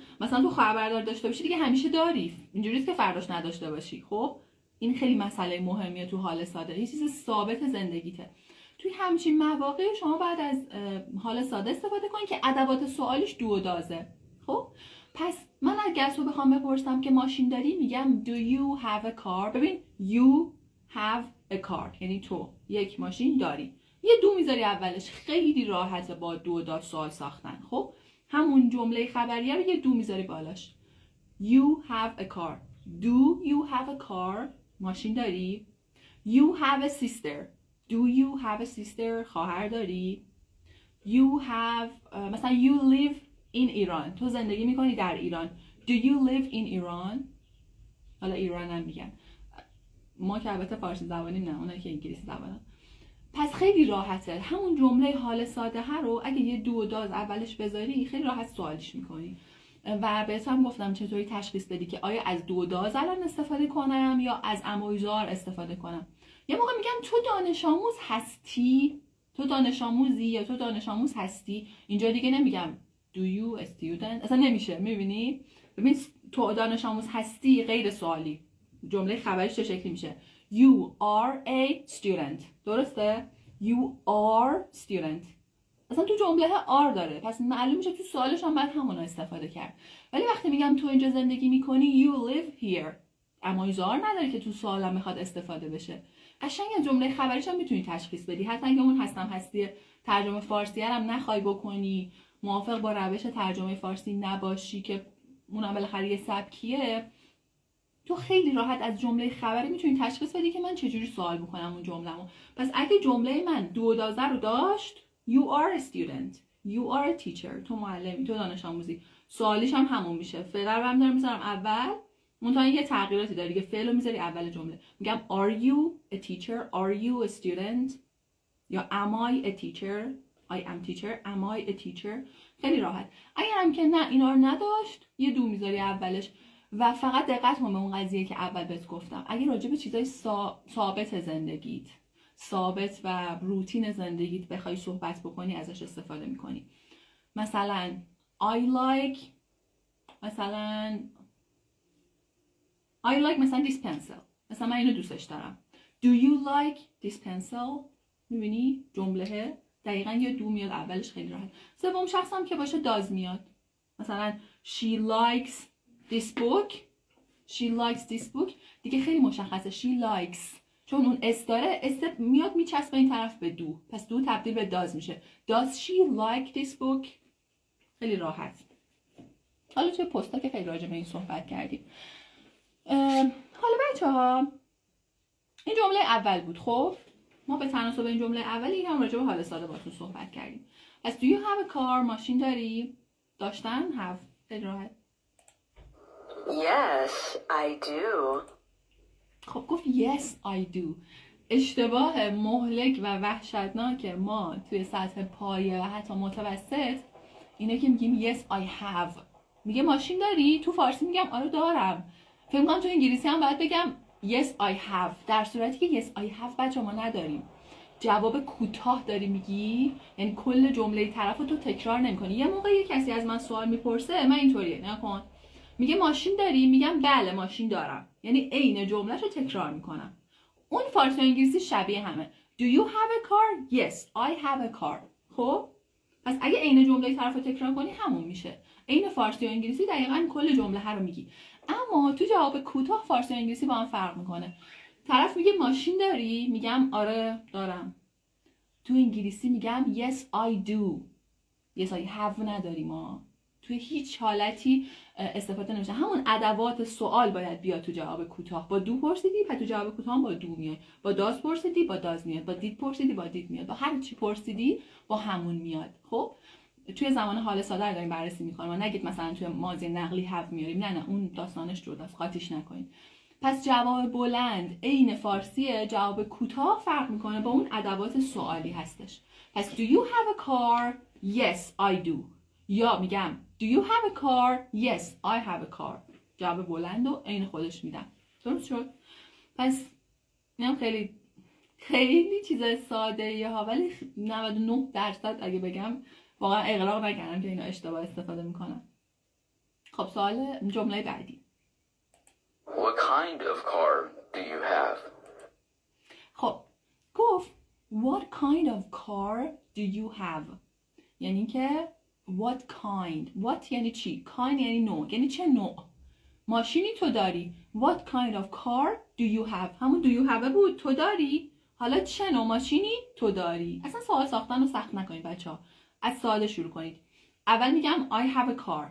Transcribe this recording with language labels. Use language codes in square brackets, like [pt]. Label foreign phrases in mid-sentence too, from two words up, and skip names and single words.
[fa] مثلا تو خواهر برادر داشته باشی دیگه همیشه داری، اینجوریه که فرداش نداشته باشی. خب این خیلی مسئله مهمیه تو حال ساده، یه چیز ثابت زندگیته. توی همچین مواقع شما بعد از حال ساده استفاده کنید که ادوات سوالیش دو و دازه. خب پس من اگه تو بخوام بپرسم که ماشین داری، میگم [en] do you have a car. [fa] ببین [en] you have a car [fa] یعنی تو یک ماشین داری، یه دو میذاری اولش، خیلی راحته با دو و داز سوال ساختن. خب همون جمله خبریه رو یه دو میذاری بالاش. [en] you have a car. do you have a car؟ [fa] ماشین داری؟ [en] you have a sister. do you have a sister؟ [fa] خواهر داری؟ [en] you have [fa] مثلا [en] you live in [fa] ایران، تو زندگی میکنی در ایران. [en] do you live in ایران؟ [fa] حالا ایران هم میگن، ما که البته فارسی زبانیم، نه اونایی که انگلیسی زبانن. پس خیلی راحته، همون جمله حال ساده ها رو اگه یه دو و داز اولش بذاری خیلی راحت سوالش میکنی. و بهت هم گفتم چطوری تشخیص بدی که آیا از دو و داز الان استفاده کنم یا از امویزار استفاده کنم. یه موقع میگم تو دانش آموز هستی، تو دانش آموزی یا تو دانش آموز هستی، اینجا دیگه نمیگم [en] do you a student، [fa] اصلا نمیشه. میبینی؟ ببین تو دانش آموز هستی غیر سوالی، جمله خبریش چه شکلی میشه؟ [en] you are a student. درسته؟ you are student. [fa] اصلا تو جمله are داره، پس معلوم میشه تو سوالش هم باید همون استفاده کرد. ولی وقتی میگم تو اینجا زندگی میکنی [en] you live here، [fa] اما ایزار نداره که تو سوالم میخواد استفاده بشه. قشنگ جمله خبریش هم میتونی تشخیص بدی، حتی اگه اون هستم هستی ترجمه فارسی هم نخوای بکنی، موافق با روش ترجمه فارسی نباشی که اونم بالاخره یه سبکیه، تو خیلی راحت از جمله خبری میتونی تشخیص بدی که من چجوری سوال میکنم اون جمله‌مو. پس اگه جمله من دو دازه رو داشت [en] you are a student، you are a teacher، [fa] تو معلمی، تو دانش آموزی، سوالیش هم همون میشه. فعل رو هم دارم میذارم اول، منتها یه تغییراتی داره که فعل رو میذاری اول جمله. [en] میگم are you a teacher، are you a student، یا am I a teacher، I am teacher، am I a teacher. [fa] خیلی راحت. اگر هم که نه اینا رو نداشت یه دو میذاری اولش. و فقط دقت کن به اون قضیه که اول بهت گفتم، اگه راجع به چیزای ثابت زندگیت، ثابت و روتین زندگیت بخوای صحبت بکنی ازش استفاده میکنی. مثلا [en] I like [fa] مثلا [en] this pencil، [fa] مثلا من اینو دوستش دارم. [en] Do you like this pencil؟ [fa] میبینی جمله دقیقا یه دو میاد اولش، خیلی راحت. سوم شخص هم که باشه داز میاد، مثلا [en] she likes this book، she likes this book [fa] دیگه خیلی مشخصه [en] she likes، [fa] چون اون اس داره، اس میاد میچسبه این طرف به دو، پس دو تبدیل به داز میشه. [en] does she like this book؟ [fa] خیلی راحت. حالا توی پستا که خیلی راجع به این صحبت کردیم. حالا بچه‌ها این جمله اول بود. خب ما به تناسب این جمله اولی هم راجع به حال ساده باتون صحبت کردیم. پس [en] do you have a car؟ [fa] ماشین داری؟ داشتن have. خیلی راحت. [en] Yes, I do. [fa] خب گفت [en] yes I do. [fa] اشتباه مهلک و وحشتناک ما توی سطح پایه و حتی متوسط اینه که میگیم [en] yes I have. [fa] میگه ماشین داری؟ تو فارسی میگم آره دارم. فکر کنم تو انگلیسی هم باید بگم [en] yes I have، [fa] در صورتی که [en] yes I have [fa] بچه ما نداریم. جواب کوتاه داری میگی، یعنی کل جمله طرف رو تو تکرار نمی‌کنی. یه موقع یه کسی از من سوال میپرسه، من اینطوریه نکن، میگه ماشین داری؟ میگم بله ماشین دارم، یعنی عین جمله‌شو رو تکرار میکنم. اون فارسی و انگلیسی شبیه همه. [en] Do you have a car? Yes I have a car. [fa] خب پس اگه عین جمله طرف رو تکرار کنی همون میشه. عین فارسی و انگلیسی دقیقاً کل جمله رو میگی. اما تو جواب کوتاه فارسی و انگلیسی با هم فرق میکنه. طرف میگه ماشین داری؟ میگم آره دارم. تو انگلیسی میگم [en] yes I do. yes I have [fa] نداری ما. توی هیچ حالتی استفاده نمیشه. همون ادوات سوال باید بیاد تو جواب کوتاه. با دو پرسیدی پس تو جواب کوتاه هم با دو میاد. با داز پرسیدی با داز میاد. با دید پرسیدی با دید میاد. با هر چی پرسیدی با همون میاد. خب توی زمان حال ساده رو داریم بررسی میکنیم. نگید مثلا توی ماضی نقلی have میاریم. نه اون داستانش جداست. قاطیش نکنید. پس جواب بلند عین فارسیه، جواب کوتاه فرق میکنه، با اون ادوات سوالی هستش. [en] پس do you have a car? Yes I do. [fa] یا میگم [en] do you have a car? Yes I have a car. [fa] جواب بلند و عین خودش میدم. درست شد؟ پس اینم خیلی چیز ساده ها، ولی 99% اگه بگم واقعا اغراق نکردم که اینا اشتباه استفاده میکنم. خب سوال جمله بعدی. [en] What kind of car do you have? [fa] خب گفت [en] what kind of car do you have؟ [fa] یعنی که what kind. what یعنی چی؟ kind یعنی نوع. یعنی چه نوع ماشینی تو داری؟ [en] what kind of car do you have؟ [fa] همون [en] do you have [fa] بود. تو داری؟ حالا چه نوع ماشینی تو داری؟ اصلا سوال ساختن رو سخت نکنید بچه ها. از ساده شروع کنید. اول میگم [en] I have a car.